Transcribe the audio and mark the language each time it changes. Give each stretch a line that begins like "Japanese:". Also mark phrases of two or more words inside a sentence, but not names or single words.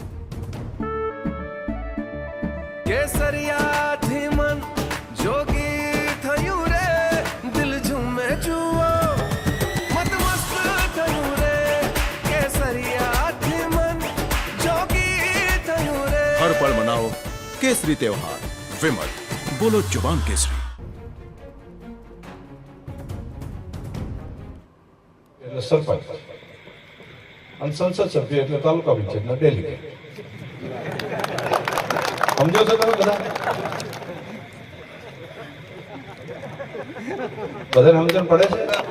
Gujarati: કેસરિયાથી મન જોગી થયું રે, દિલ ઝૂમે જુઓ મત મસ્ત થયું રે. કેસરિયાથી મન જોગી થયું રે.
Hindi: हर पल मनाओ केसरी त्योहार. विमल, बोलो जुबान केसरी.
Gujarati: એટલે સરપંચ અને સંસદ સભ્ય એટલે તાલુકા પંચાયતના ડેલિગેટ. સમજો છો તમે બધા? બધાને સમજણ પડે છે?